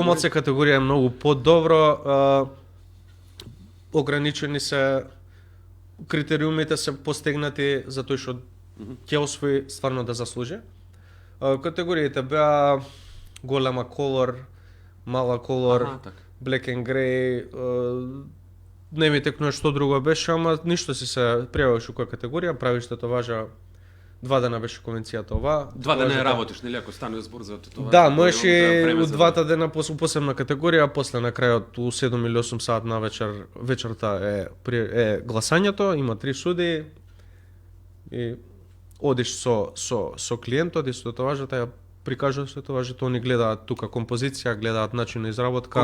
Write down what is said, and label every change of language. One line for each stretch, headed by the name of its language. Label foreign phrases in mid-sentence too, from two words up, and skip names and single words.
Macedonian: помалце категорија е многу подобро, ограничени се критериумите се постигнати за тој што ќе освои стварно да заслужи. Категориите беа голема колор, мала колор, Аха, така.
English: black and grey,
Macedonian: не ми текнува што друго беше, ама ништо си се пријавиш у која категорија, правиш татоважа 2 дена беше конвенцијата ова. 2 дена татуажата- ја работиш, нели, ако стане збор за тоа. Да, можеш и у 2 дена у посебна категорија, а после на крајот у 7 или 8 сат на вечерта е гласањето, има 3 суди и одиш со клиентот и со татуажата ја прикажуваш татуажата, они гледаат тука композиција, гледаат начин на изработка.